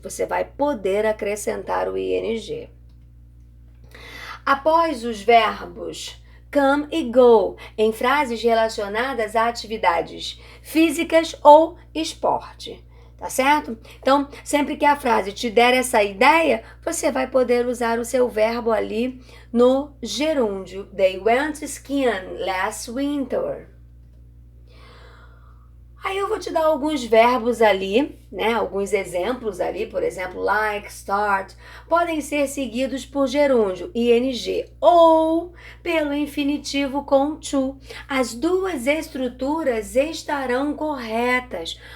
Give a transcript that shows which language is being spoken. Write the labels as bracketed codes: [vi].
[pt] Você vai poder acrescentar o ing. Após os verbos come e go, em frases relacionadas a atividades físicas ou esporte. Tá certo? Então, sempre que a frase te der essa ideia, você vai poder usar o seu verbo ali no gerúndio. [en] They went skiing last winter. [pt] Aí eu vou te dar alguns verbos ali, né? Alguns exemplos ali, por exemplo, like, start, podem ser seguidos por gerúndio, ing, ou pelo infinitivo com to. As duas estruturas estarão corretas.